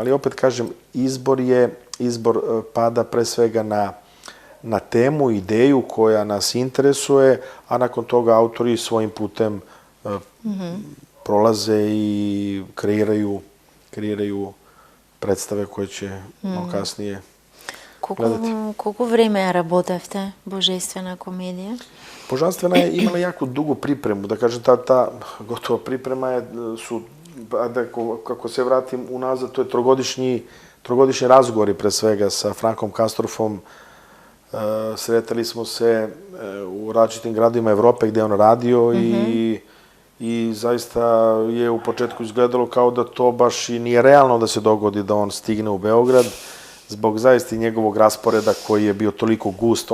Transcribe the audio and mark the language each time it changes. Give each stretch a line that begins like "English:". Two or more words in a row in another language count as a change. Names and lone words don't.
Serbian: Ali opet, kažem, izbor pada pre svega na temu, ideju koja nas interesuje, a nakon toga autori svojim putem prolaze i kreiraju predstave koje će kasnije gledati.
Macedonian: Колко време ја работевте Божествена комедија?
Serbian: Božanstvena je imala jako dugu pripremu, da kažem, ta gotova priprema su, kako se vratim unazad, to je trogodišnji razgovori pre svega sa Frankom Kastorfom. Sretali smo se u različitim gradovima Evrope gde je on radio, i zaista je u početku izgledalo kao da to baš i nije realno da se dogodi da on stigne u Beograd, zbog zaista i njegovog rasporeda koji je bio toliko gust.